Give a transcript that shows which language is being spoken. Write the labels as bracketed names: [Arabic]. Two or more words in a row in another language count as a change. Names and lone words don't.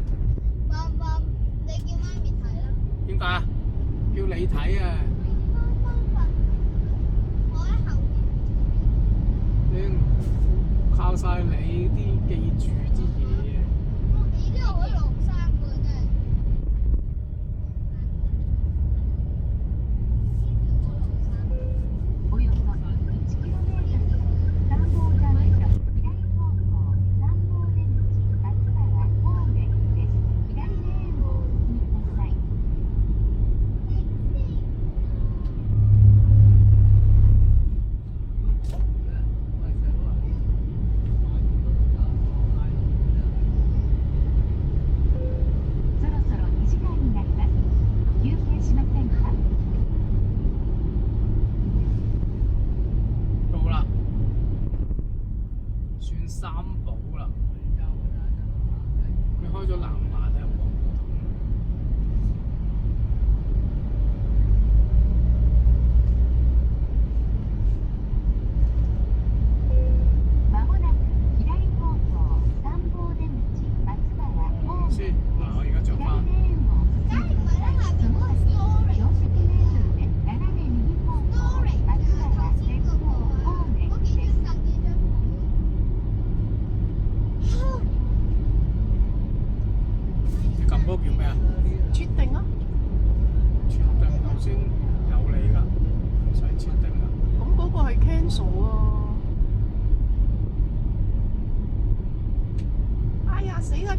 [Cantonese] 你叫媽咪睇啦。點解啊？叫你睇啊！我喺後面。你靠晒你啲記住啲嘢。咦？呢度可以落山㗎，真係。 [Japanese] およそ 1km 三宝ジャンクション左方向三宝出口松原方面です。左レーンをお進みください。そろそろ2時間になります。休憩しませんか？ [Cantonese] 到啦，算三寶啦。你開咗藍牙睇下廣播筒。 [Japanese] まもなく左方向三寶出口松原方 [Cantonese] 先 [Japanese] 面 [Cantonese] 嗱，我而家着 [Japanese] 左 [Cantonese] 翻。 [Japanese] レーンをお進みください。その先400メートルで斜め右方向松原鉄道方面 [Cantonese] 嗰幾 [Japanese] です。 [Cantonese] 張凳幾張你撳嗰個叫咩啊？決定啊！設定頭先有你㗎，唔使設定啦。咁嗰個係 cancel 啊！哎呀死啦！